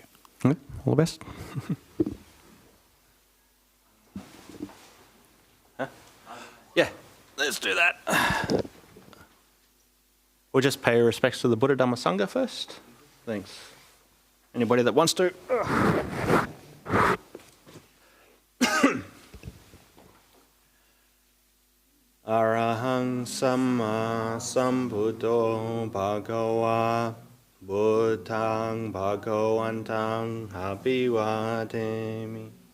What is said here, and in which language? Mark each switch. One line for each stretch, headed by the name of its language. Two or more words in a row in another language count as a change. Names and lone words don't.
English: Okay. All the best. Yeah. Let's do that. We'll just pay respects to the Buddha Dhamma Sangha first. Thanks. Anybody that wants to.
Pali: Arahang Samma Sambuddho Bhagava Buddhang Bhagavantang Abhivademi